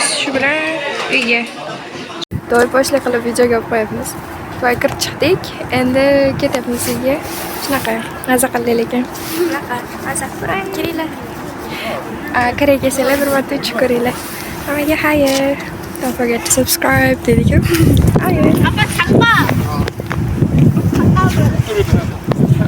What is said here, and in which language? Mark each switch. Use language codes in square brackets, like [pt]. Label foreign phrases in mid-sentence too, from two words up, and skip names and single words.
[uz] Shu bilan uyga do'y-po'shlik qilib videoga olib qo'yamiz. Voy kirib chiqdik. Endi ketyapmiz uyga. Shunaqa maza qildik lekin. Shunaqa maza qilib kelinglar. Koreyaga kelsanglar bir marta uchib ko'ringlar. Hammaga xayr. [en] Don't forget to subscribe [uz] dedik. Xayr. Apa?